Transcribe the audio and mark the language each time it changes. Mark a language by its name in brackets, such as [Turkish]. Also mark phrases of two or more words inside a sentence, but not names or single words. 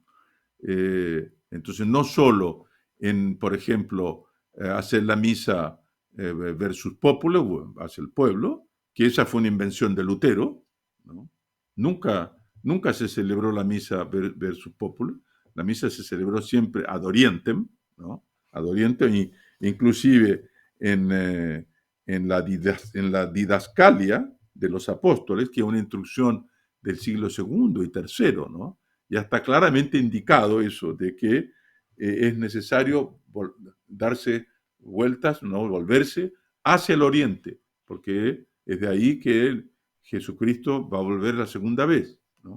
[Spanish] Entonces, no solo en, por ejemplo, hacer la misa [Latin] versus populo, [Spanish] hacia el pueblo, que esa fue una invención de Lutero, ¿no? Nunca se celebró la misa [Latin] versus populo, [Spanish] la misa se celebró siempre [Latin] ad orientem, [Spanish] ¿no? [Latin] Ad orientem, [Spanish] y inclusive en, en la didascalia de los apóstoles, que es una instrucción del siglo segundo y tercero, ¿no? Ya está claramente indicado eso, de que es necesario darse vueltas, no volverse hacia el oriente, porque es de ahí que Jesucristo va a volver la segunda vez, ¿no?